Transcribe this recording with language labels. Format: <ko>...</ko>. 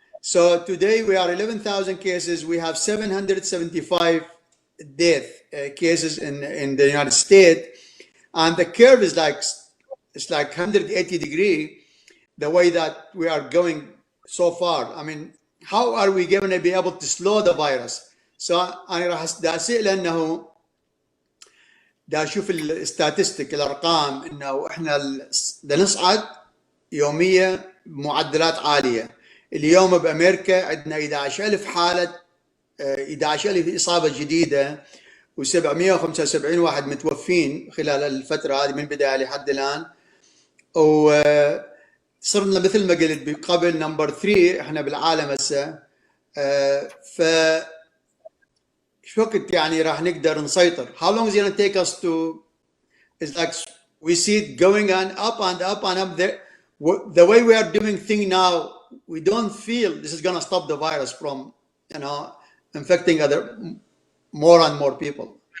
<en>So today we are 11,000 cases. We have 775 death cases in the United States, and the curve is it's like 180 degree, the way that we are going so far. I mean, how are we going to be able to slow the virus?</en> <ar>So أنا راح أسأل أنه دا أشوف الستاتستيك الأرقام إنه إحنا دا نصعد يوميا بمعدلات عالية. اليوم بأمريكا عندنا 11,000 حالة 11,000 إصابة جديدة و775 واحد متوفين خلال الفترة هذه من بداية لحد الآن، وصرنا مثل ما قلت قبل نمبر 3 احنا بالعالم هسه. ف شو وقت يعني راح نقدر نسيطر؟</ar> <en>How long is it going to take us to? It's like we see it going on up and up and up. The way we are doing things now, we don't feel this is going to stop the virus from, infecting more and more people.</en>